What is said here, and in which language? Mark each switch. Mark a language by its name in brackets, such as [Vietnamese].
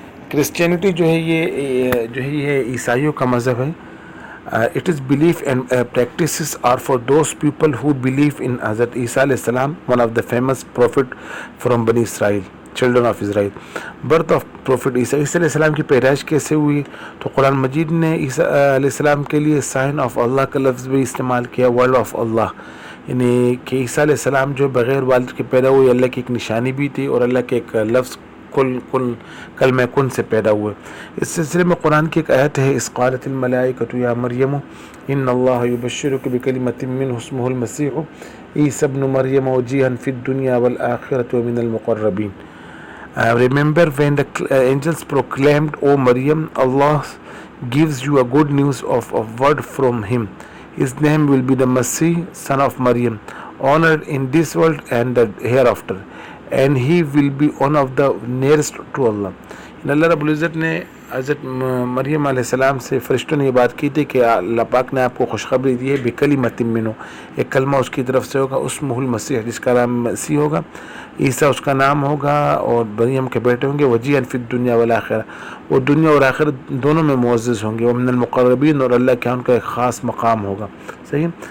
[Urdu] Christianity جو ہے یہ عیسائیوں کا مذہب ہے. [English] It is belief and practices are for those people who believe in Hazrat Isa alayhi salam, one of the famous prophet from Bani Israel, children of Israel. Birth of Prophet Isa. [Urdu] عیسیٰ علیہ السلام کی پیدائش کیسے ہوئی؟ تو قرآن مجید نے عیسیٰ علیہ السلام کے لیے [English] sign of اللہ [Urdu] کا لفظ بھی استعمال کیا، [English] word of اللہ، [Urdu] یعنی کہ عیسیٰ علیہ السلام جو بغیر والد کے پیدا ہوئے اللہ کی ایک نشانی بھی تھی، اور اللہ کے ایک لفظ کلمہ کن سے پیدا ہوئے. [Arabic] اس سلسلے میں قرآن کی ایک آیت ہے، اذ قالت الملائکۃ یا مریم ان اللہ یبشرک بکلمۃ منہ اسمہ المسیح عیسی ابن مریم وجیہا فی الدنیا والآخرۃ ومن المقربین. [English] Remember when the angels proclaimed, O Maryam, Allah gives you a good news of a word from him. His name will be the Masih, son of Maryam, honored in this world and the hereafter, and he will be one of the nearest to Allah. [Urdu] اللہ رب العزت نے حضرت مریم علیہ السلام سے فرشتوں نے یہ بات کی تھی کہ اللہ پاک نے آپ کو خوشخبری دی ہے [Arabic] بکلمۃ منہ، [Urdu] ایک کلمہ اس کی طرف سے ہوگا، [Arabic] اسمہ المسیح، [Urdu] جس کا نام مسیح ہوگا، عیسیٰ اس کا نام ہوگا، اور مریم کے بیٹے ہوں گے، [Arabic] وجیہا فی الدنیا والآخرہ، [Urdu] وہ دنیا اور آخرت دونوں میں معزز ہوں گے، [Arabic] ومن المقربین، [Urdu] اور اللہ کے ان کا ایک خاص مقام ہوگا. صحیح.